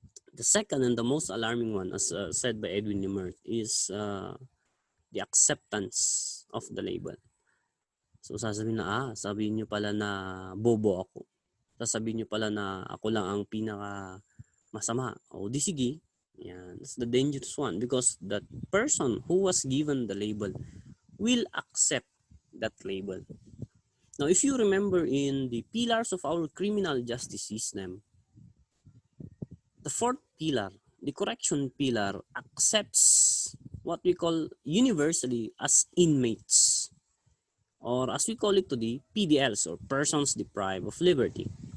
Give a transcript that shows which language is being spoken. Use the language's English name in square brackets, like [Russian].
[English] The second and the most alarming one, as said by Edwin Limert, is the acceptance of the label. [Filipino] So sasabihin na, sabihin nyo pala na bobo ako. Sasabihin nyo pala na ako lang ang pinaka masama. O di sige. Yan. [English] That's the dangerous one because that person who was given the label will accept that label. Now, if you remember in the pillars of our criminal justice system, the fourth pillar, the correction pillar, accepts what we call universally as inmates, or as we call it today, PDLs, or persons deprived of liberty.